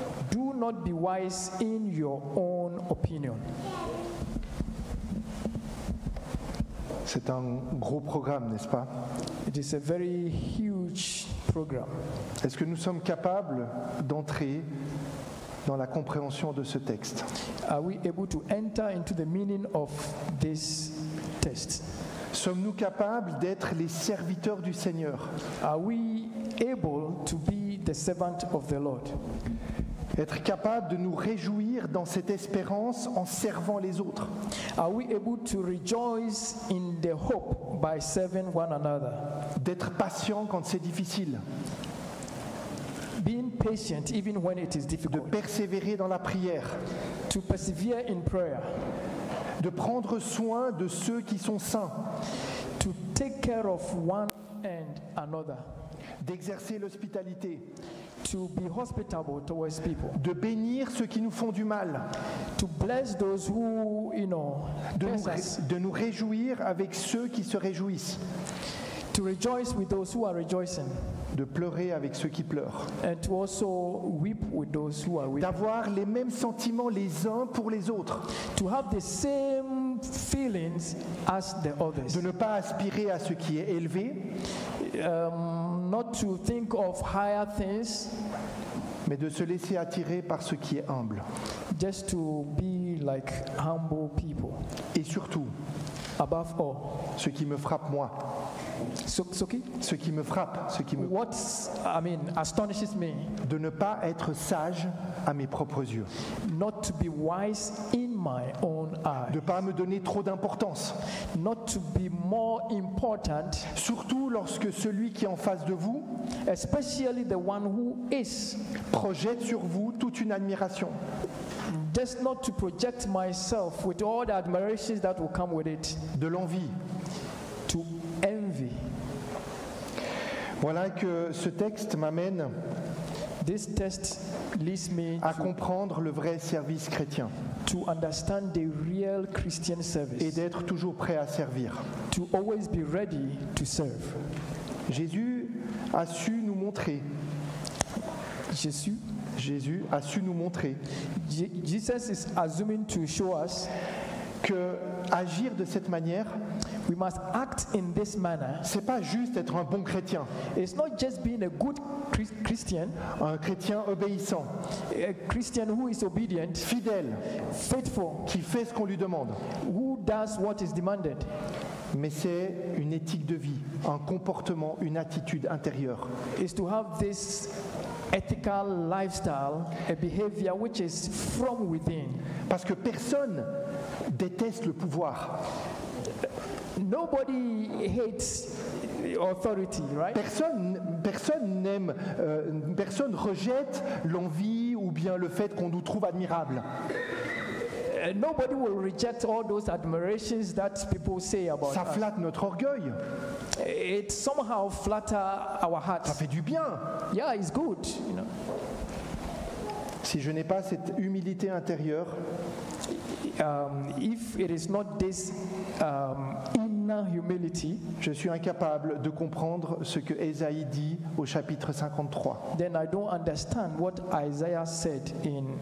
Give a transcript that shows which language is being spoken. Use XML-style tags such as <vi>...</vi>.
<en>Do not be wise in your own opinion.</en> <fr>C'est un gros programme, n'est-ce pas?</fr> <en>It is a very huge program.</en> <fr>Est-ce que nous sommes capables d'entrer dans la compréhension de ce texte?</fr> <en>Are we able to enter into the meaning of this text?</en> <fr>Sommes-nous capables d'être les serviteurs du Seigneur?</fr> <en>Are we able to be the servant of the Lord?</en> <fr>Être capables de nous réjouir dans cette espérance en servant les autres?</fr> <en>Are we able to rejoice in the hope by serving one another?</en> <fr>D'être patient quand c'est difficile?</fr> <en>Being patient even when it is</en> <fr>De</fr> <en>difficult.</en> <fr>persévérer dans la prière?</fr> <en>To persevere in prayer.</en> <fr>De prendre soin de ceux qui sont saints?</fr> <en>To take care of one and another.</en> <fr>D'exercer l'hospitalité?</fr> <en>To be hospitable towards people.</en> <fr>De bénir ceux qui nous font du mal?</fr> <en>To bless those who, bless us.</en> <fr>De nous réjouir avec ceux qui se réjouissent?</fr> <en>To rejoice with those who are rejoicing.</en> <fr>De pleurer avec ceux qui pleurent?</fr> <en>And to also weep with those who are weeping.</en> <fr>D'avoir les mêmes sentiments les uns pour les autres?</fr> <en>To have the same feelings as the others.</en> <fr>De ne pas aspirer à ce qui est élevé,</fr> <en>Not to think of higher things,</en> <fr>mais de se laisser attirer par ce qui est humble.</fr> <en>just to be like humble people.</en> <fr>Et surtout,</fr> <en>Above all.</en> <fr>ce qui me frappe moi,</fr> <ln>Soki?</ln> <fr>ce qui me frappe,</fr> <en>What astonishes me,</en> <fr>de ne pas être sage à mes propres yeux,</fr> <en>not to be wise in my own</en> <fr>de</fr> <en>eyes,</en> <fr>ne pas me donner trop d'importance,</fr> <en>not to be more important,</en> <fr>surtout lorsque celui qui est en face de vous</fr> <en>especially the one who is.</en> <fr>projette sur vous toute une admiration.</fr> <en>Just not to project myself with all the admirations that will come with it,</en> <fr>De l'envie.</fr> <en>to envy.</en> <fr>Voilà que ce texte m'amène</fr> <en>This test leads me</en> <fr>à comprendre le vrai service chrétien</fr> <en>to understand the real Christian</en> <fr>et</fr> <en>service,</en> <fr>d'être toujours prêt à servir.</fr> <en>to always be ready to serve.</en> <fr>Jésus a su nous montrer, Jésus a su nous montrer</fr> <en>Jesus is assuming to show us</en> <fr>que agir de cette manière,</fr> <en>we must act in this manner.</en> <fr>c'est pas juste être un bon chrétien,</fr> <en>It's not just being a good Christian,</en> <fr>un chrétien obéissant,</fr> <en>a Christian who is obedient,</en> <fr>fidèle,</fr> <en>faithful,</en> <fr>qui fait ce qu'on lui demande.</fr> <en>who does what is demanded.</en> <fr>Mais c'est une éthique de vie, un comportement, une attitude intérieure.</fr> <en>Is to have this ethical lifestyle, a behavior which is from within.</en> <fr>Parce que personne déteste le pouvoir.</fr> <en>Nobody hates authority, right?</en> <fr>Personne n'aime, personne rejette l'envie ou bien le fait qu'on nous trouve admirables.</fr> <en>Nobody will reject all those admirations that people say about</en> <fr>Ça</fr> <en>us.</en> <fr>flatte notre orgueil,</fr> <en>It somehow flatter our</en> <fr>ça</fr> <en>hearts.</en> <fr>fait du bien.</fr> <en>Yeah, it's good,</en> <fr>Si je n'ai pas cette humilité intérieure,</fr> <en>If it is not this inner humility,</en> <fr>je suis incapable de comprendre ce que Ésaïe dit au chapitre 53.</fr> <en>then I don't understand what Isaiah said in</en>